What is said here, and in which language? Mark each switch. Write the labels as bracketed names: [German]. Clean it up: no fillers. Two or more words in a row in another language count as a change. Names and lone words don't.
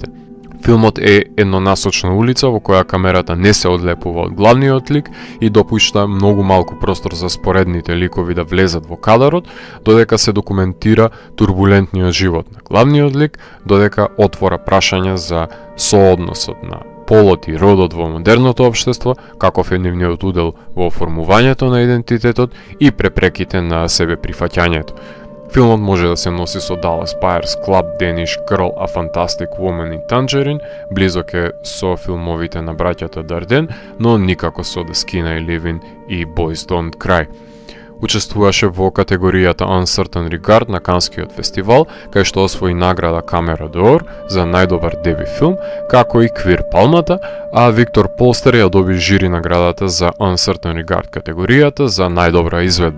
[Macedonian] Филмот е еднонасочна улица во која камерата не се одлепува од главниот лик и допушта многу малку простор за споредните ликови да влезат во кадарот, додека се документира турбулентниот живот на главниот лик, додека отвора прашања за соодносот на полот и родот во модерното општество, каков е нивниот удел во оформувањето на идентитетот и препреките на себе прифаќањето. Филмот може да се носи со Dallas Buyers Club, Danish Girl, A Fantastic Woman и Tangerine, близок е со филмовите на браќата Дарден, но никако со The Skin I Live In и Boys Don't Cry. Учествуваше во категоријата Uncertain Regard на Канскиот фестивал, кај што освои награда Камера d'Or за најдобар деби филм, како и Квир Палмата, а Виктор Полстер ја доби жири наградата за Uncertain Regard категоријата за најдобра изведба.